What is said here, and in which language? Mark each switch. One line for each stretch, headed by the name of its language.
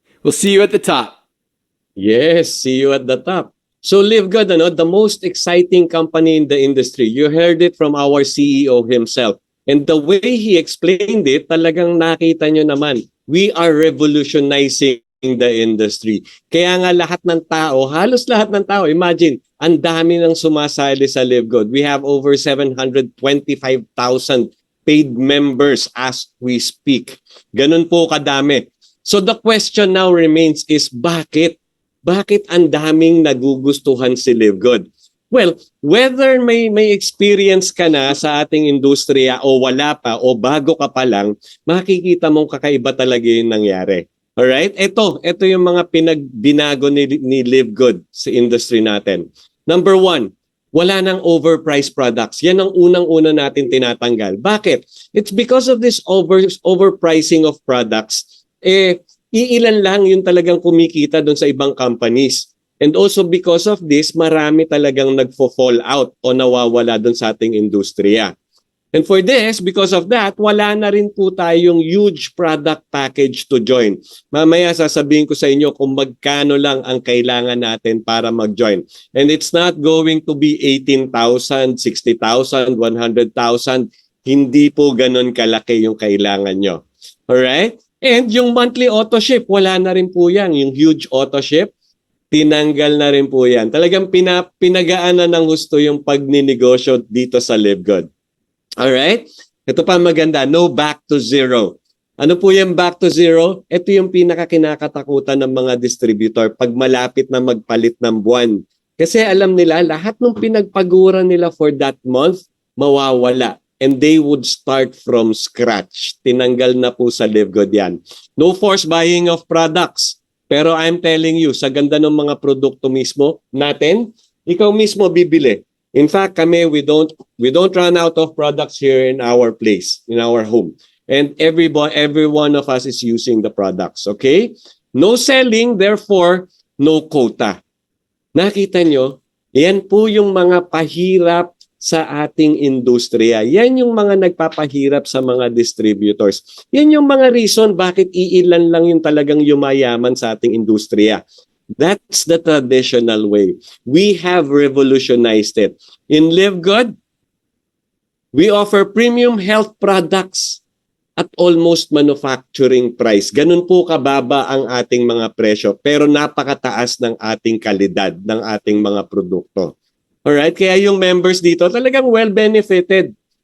English: We'll see you at the top. Yes, see you at the top. So Live Good, the most exciting company in the industry. You heard it from our CEO himself. And the way he explained it, talagang nakita nyo naman, we are revolutionizing the industry.
Filipino: Kaya nga lahat ng tao, halos lahat ng tao, imagine, ang dami ng sumasali sa Live Good.
English: We have over 725,000 paid members as we speak.
Filipino: Ganun po kadami. So the question now remains is bakit? Bakit ang daming nagugustuhan si Live Good? Well, whether may experience ka na sa ating industriya o wala pa o bago ka pa lang, makikita mong kakaiba talaga yung nangyari. Alright? Ito yung mga binago ni Live Good sa industry natin.
English: Number one, wala nang overpriced products.
Filipino: Yan ang unang-una natin tinatanggal. Bakit?
English: It's because of this overpricing of products.
Filipino: Iilan lang yung talagang kumikita doon sa ibang companies. And also because of this, marami talagang nagfo-fall out o nawawala doon sa ating industriya.
English: And for this, because of that, wala na rin po tayong huge product package to join.
Filipino: Mamaya sasabihin ko sa inyo kung magkano lang ang kailangan natin para mag-join.
English: And it's not going to be 18,000, 60,000, 100,000.
Filipino: Hindi po ganun kalaki yung kailangan nyo. Alright? And yung monthly auto ship, wala na rin po yan. Yung huge auto ship, tinanggal na rin po yan. Talagang pinagaan na ng gusto yung pagninegosyo dito sa Live Good. Alright? Ito pa maganda, no back to zero. Ano po yung back to zero? Ito yung pinakakinakatakutan ng mga distributor pag malapit na magpalit ng buwan. Kasi alam nila, lahat ng pinagpaguran nila for that month, mawawala.
English: And they would start from scratch. Tinanggal na po sa Live Good yan.
Filipino: No forced buying of products. Pero I'm telling you, sa ganda ng mga produkto mismo natin, ikaw mismo bibili.
English: In fact, kami, we don't run out of products here in our place, in our home. And every one of us is using the products, okay? No selling, therefore, no quota. Nakita nyo?
Filipino: Yan po yung mga pahirap sa ating industriya. Yan yung mga nagpapahirap sa mga distributors. Yan yung mga reason bakit iilan lang yung talagang yumayaman sa ating industriya.
English: That's the traditional way. We have revolutionized it. In Live Good, we offer premium health products at almost manufacturing price.
Filipino: Ganun po kababa ang ating mga presyo, pero napakataas ng ating kalidad ng ating mga produkto.
English: Alright?
Filipino: Kaya yung members dito talagang well benefited.